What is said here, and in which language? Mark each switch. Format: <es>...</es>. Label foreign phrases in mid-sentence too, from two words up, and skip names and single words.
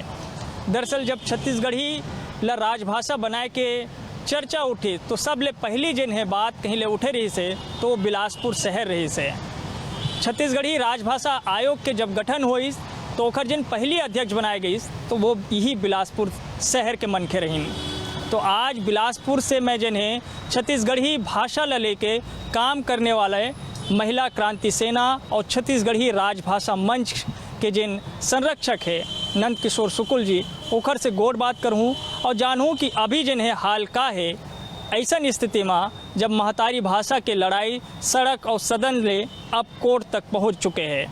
<hne>दरअसल जब छत्तीसगढ़ी ल राजभाषा बनाए के चर्चा उठी तो सब ले पहली जिन्हें बात कहीं ले उठे रही से तो बिलासपुर शहर रही से। छत्तीसगढ़ी राजभाषा आयोग के जब गठन हुई तो ओकर जिन पहली अध्यक्ष बनाए गई तो वो यही बिलासपुर शहर के मनखे रही। तो आज बिलासपुर से मैं जिन्हें छत्तीसगढ़ी भाषा ल लेके काम करने वाले महिला क्रांति सेना और छत्तीसगढ़ी राजभाषा मंच के जिन संरक्षक है नंद किशोर शुक्ल जी, ओखर से गोड़ बात करूँ और जानूँ कि अभी जिन्हें हाल का है ऐसा स्थिति में जब महतारी भाषा के लड़ाई सड़क और सदन ले अब कोर्ट तक पहुंच चुके हैं।</hne>